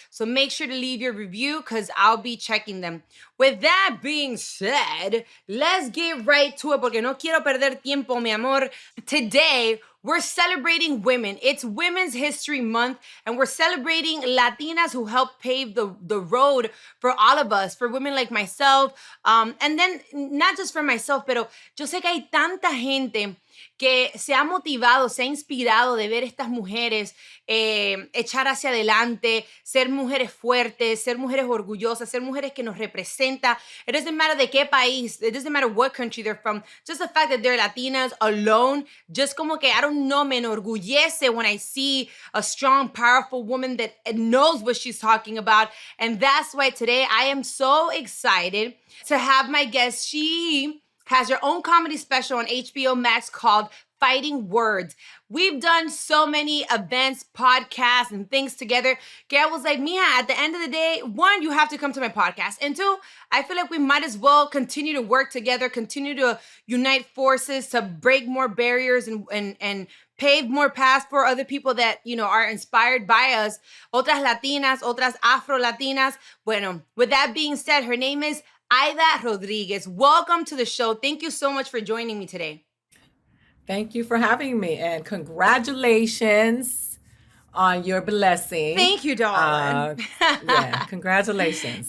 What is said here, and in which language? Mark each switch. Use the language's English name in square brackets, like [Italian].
[English] So make sure to leave your review, because I'll be checking them. With that being said, let's get right to it, porque no quiero perder tiempo, mi amor. Today, we're celebrating women. It's Women's History Month, and we're celebrating Latinas who helped pave the road for all of us, for women like myself. [Spanish] And then, not just for myself, pero yo sé que hay tanta gente que se ha motivado, se ha inspirado de ver estas mujeres echar hacia adelante, ser mujeres fuertes, ser mujeres orgullosas, ser mujeres que nos representa. [English] It doesn't matter de qué país, it doesn't matter what country they're from, just the fact that they're Latinas alone, just como que, I don't know, me enorgullece when I see a strong, powerful woman that knows what she's talking about. And that's why today I am so excited to have my guest. She has her own comedy special on HBO Max called Fighting Words. We've done so many events, podcasts, and things together. I was like, Mia, at the end of the day, 1, you have to come to my podcast. And 2, I feel like we might as well continue to work together, continue to unite forces to break more barriers and pave more paths for other people that, you know, are inspired by us. [Spanish] Otras Latinas, otras Afro Latinas. [English] Bueno, with that being said, her name is Aida Rodriguez. Welcome to the show. Thank you so much for joining me today. Thank you for having me, and congratulations on your blessing. Thank you, darling. Yeah, congratulations.